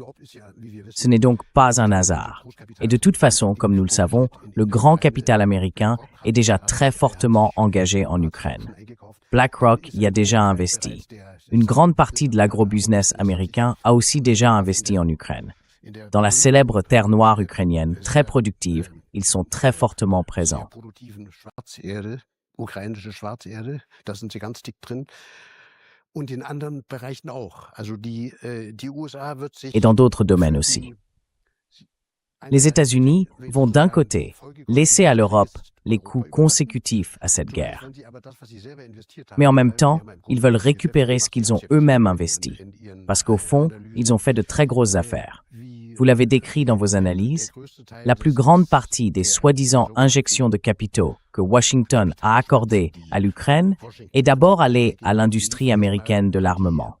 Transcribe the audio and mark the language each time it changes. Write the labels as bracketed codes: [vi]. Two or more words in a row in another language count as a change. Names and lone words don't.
[fr] Ce n'est donc pas un hasard. Et de toute façon, comme nous le savons, le grand capital américain est déjà très fortement engagé en Ukraine. BlackRock y a déjà investi. Une grande partie de l'agrobusiness américain a aussi déjà investi en Ukraine. Dans la célèbre terre noire ukrainienne, très productive, ils sont très fortement présents. [de] Ukrainische Schwarzerde, da sind sie ganz dick drin. Und in anderen Bereichen auch. Also die USA wird sich... [fr] Et dans d'autres domaines aussi. Les États-Unis vont d'un côté laisser à l'Europe les coûts consécutifs à cette guerre. Mais en même temps, ils veulent récupérer ce qu'ils ont eux-mêmes investi. Parce qu'au fond, ils ont fait de très grosses affaires. Vous l'avez décrit dans vos analyses, la plus grande partie des soi-disant injections de capitaux que Washington a accordées à l'Ukraine est d'abord allée à l'industrie américaine de l'armement.